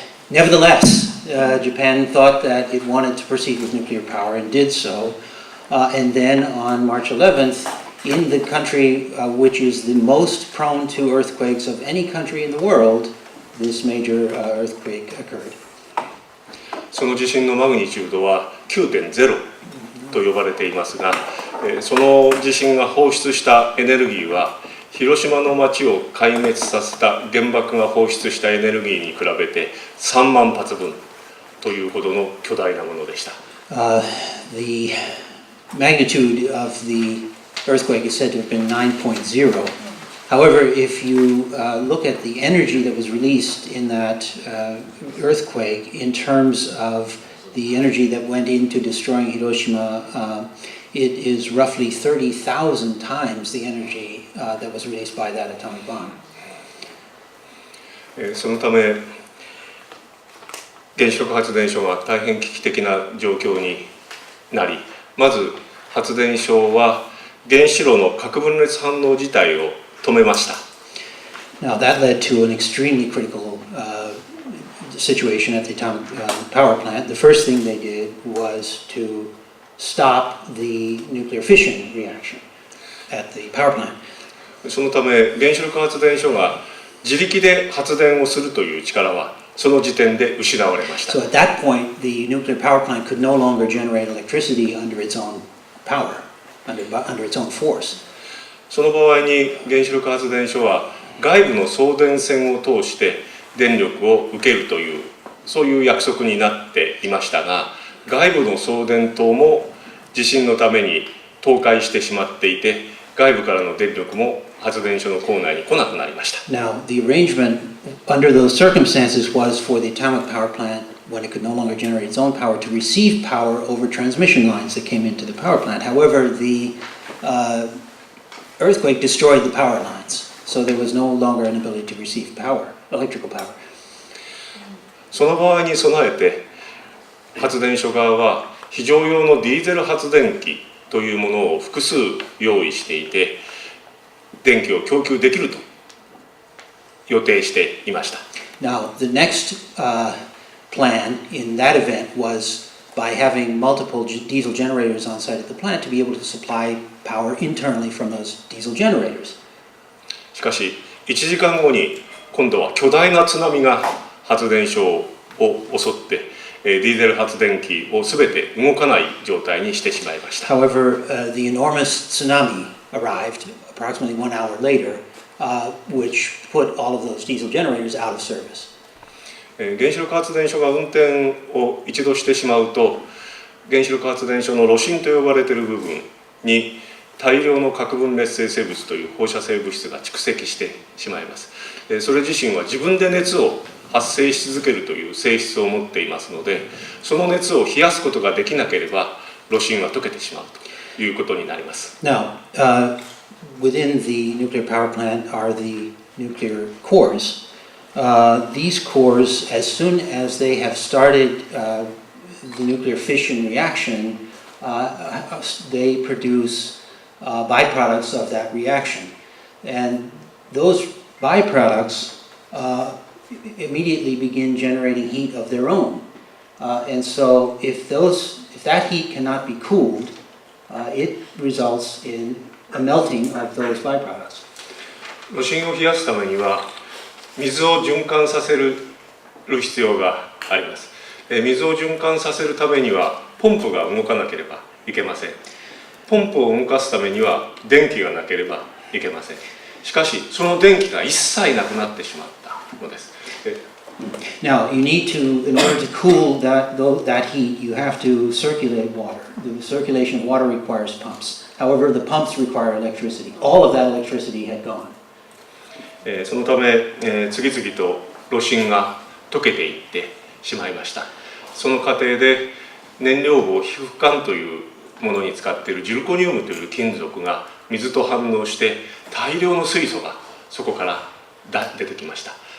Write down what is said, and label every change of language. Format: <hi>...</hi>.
<en>Nevertheless, Japan thought that it wanted to proceed with nuclear power and did so. And then on March 11th, in the country which is the most prone to earthquakes of any country in the world, this major earthquake occurred.</en> <ja>その地震のマグニチュードは 9.0 と呼ばれていますが、その地震が放出したエネルギーは広島の町を壊滅させた原爆が放出したエネルギーに比べて3万発分というほどの巨大なものでした。</ja> <en>The magnitude of the earthquake is said to have been 9.0. However, if you look at the energy that was released in that earthquake in terms of the energy that went into destroying Hiroshima, it is roughly 30,000 times the energy that was released by that atomic bomb.</en> <ja>そのため原子力発電所が大変危機的な状況になり、まず発電所は原子炉の核分裂反応自体を止めました。</ja> <en>Now that led to an extremely critical situation at the atomic power plant. The first thing they did was to stop the nuclear fission reaction at the power plant.</en> <ja>そのため原子力発電所が自力で発電をするという力はその時点で失われました。</ja> <en>So at that point, the nuclear power plant could no longer generate electricity under its own power, under its own force.</en> <ja>その場合に原子力発電所は外部の送電線を通して電力を受けるというそういう約束になっていましたが、外部の送電塔も地震のために倒壊してしまっていて、外部からの電力も発電所の構内に来なくなりました。</ja> <en>Now, the arrangement under those circumstances was for the atomic power plant, when it could no longer generate its own power, to receive power over transmission lines that came into the power plant. However, the earthquake destroyed the power lines, so there was no longer an ability to receive power, electrical power.</en> <ja>その場合に備えて発電所側は非常用のディーゼル発電機というものを複数用意していて、電気を供給できると予定していました。</ja> <en>Now, the next plan in that event was by having multiple diesel generators on site at the plant to be able to supply power internally from those diesel generators.</en> <ja>しかし1時間後に今度は巨大な津波が発電所を襲ってディーゼル発電機をすべて動かない状態にしてしまいました。</ja> <en>However, the enormous tsunami arrived approximately 1 hour later, which put all of those diesel generators out of service.</en> <ja>原子力発電所が運転を一度してしまうと原子力発電所の炉心と呼ばれている部分に大量の核分裂性生物という放射性物質が蓄積してしまいます。それ自身は自分で熱を発生し続けるという性質を持っていますので、その熱を冷やすことができなければ炉心は溶けてしまうということになります。</ja> <en>Now, within the nuclear power plant are the nuclear cores. These cores, as soon as they have started the nuclear fission reaction, they produce byproducts of that reaction. And those byproducts immediately begin generating heat of their own. And so if that heat cannot be cooled, it results in a melting of those byproducts.</en> <ja>炉心を冷やすためには水を循環させる必要があります。水を循環させるためにはポンプが動かなければいけません。ポンプを動かすためには電気がなければいけません。しかしその電気が一切なくなってしまったのです。</ja> <en>Now, you need to, in order to cool that heat, you have to circulate water. The circulation of water requires pumps. However, the pumps require electricity. All of that electricity had gone.</en> <ja>そのため、次々と炉心が溶けていってしまいました。その過程で燃料棒皮膚管というものに使っているジルコニウムという金属が水と反応して大量の水素がそこから出てきました。</ja>